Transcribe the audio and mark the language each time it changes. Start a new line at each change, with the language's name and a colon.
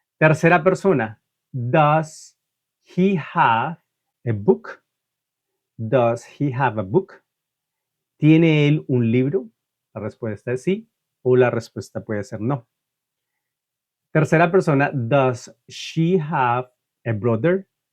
Spanish: Tercera persona,
English: does he have a book? Does he have a book?
Spanish: ¿Tiene él un libro? La respuesta es sí o la respuesta puede ser no. Tercera persona,
English: does she have a brother?